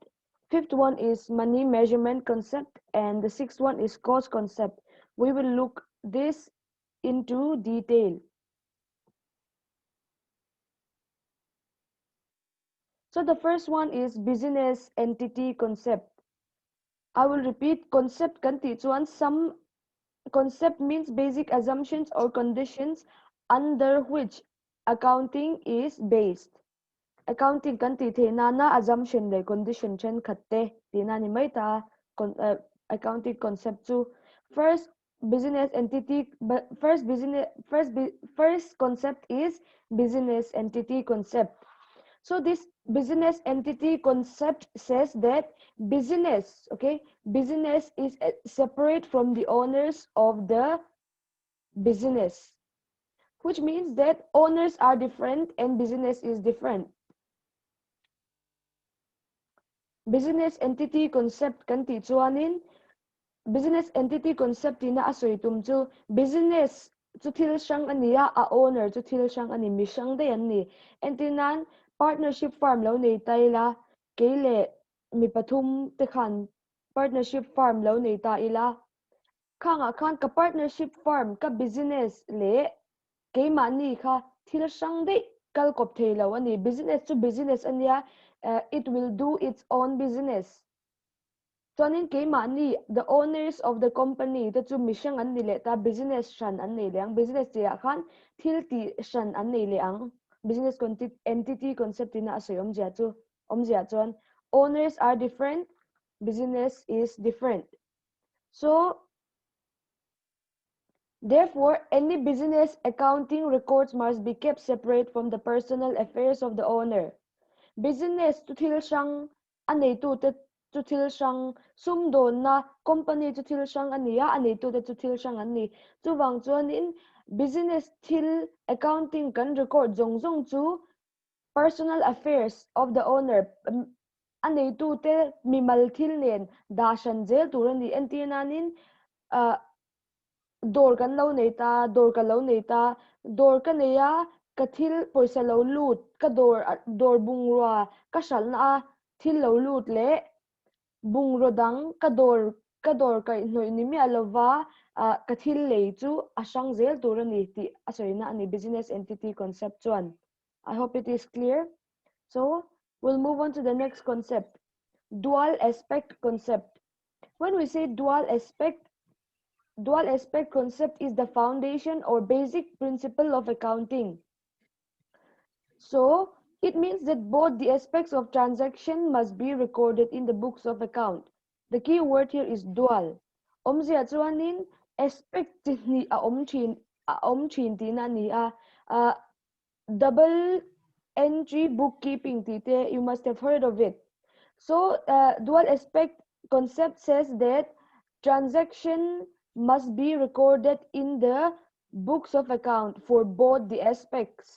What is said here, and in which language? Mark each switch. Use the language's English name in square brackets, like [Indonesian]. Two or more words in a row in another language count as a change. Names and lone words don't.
[English] Fifth one is money measurement concept, and the sixth one is cost concept. We will look this into detail. So the first one is business entity concept. I will repeat concept [Mizo] kan ti chuan [English] some concept means basic assumptions or conditions under which accounting is based. [Mizo] Accounting kan ti the na assumption le condition chen khatte ti na ni mai ta [English] accounting concept [Mizo] chu [English] first business entity first concept is business entity concept. So this business entity concept says that business is separate from the owners of the business, which means that owners are different and business is different. Business entity concept [Mizo] kan ti chuanin [English] business entity concept [Mizo] ina asoi tum chu business chu thil sang ania a owner chu thil sang ani mi sang de an ni entinan [English] partnership farm [Mizo] lo nei taila keile mi pathum te khan [English] partnership farm [Mizo] lo nei ta ila khanga khan ka [English] partnership farm [Mizo] ka business le ke mani kha thil sang de kal kop thei lo ani business chu business ania [English] it will do its own business. [Mizo] Chuanin keimah ni [English] the owners of the company [Mizo] te chu mihring an ni le ta business hran an nei leang business tia khan thil ti hran an nei leang [English] business entity concept [Mizo] ina asoi omjia chuan [English] owners are different, business is different. So therefore any business accounting records must be kept separate from the personal affairs of the owner. [Mizo] Business chu thil sang anei tu te chu thil sang sum don na company chu thil sang ania anei tu te chu thil sang an ni chuwang chuan in business thil accounting kan record zong chu [English] personal affairs of the owner [Mizo] anei tu te mimal thil nen da shan zel tur ani entinanin dor kan lo nei ta dor ka lo nei ta dor ka neya ka thil poisa lo lut ka dor bung ruwa ka sal na a thil lo lut le bung rodang ka dor ka noi ni mi alova ka thil lei chu asang zel tur ani ti asoi na ani [English] business entity concept [Mizo] chuan. [English] I hope it is clear. So we'll move on to the next concept, dual aspect concept. When we say dual aspect concept is the foundation or basic principle of accounting. So it means that both the aspects of transaction must be recorded in the books of account. The key word here is dual. [Mizo] Omzia chuanin aspect ni a omchin tina ni [English] double entry bookkeeping [Mizo] tite, [English] you must have heard of it. So dual aspect concept says that transaction must be recorded in the books of account for both the aspects.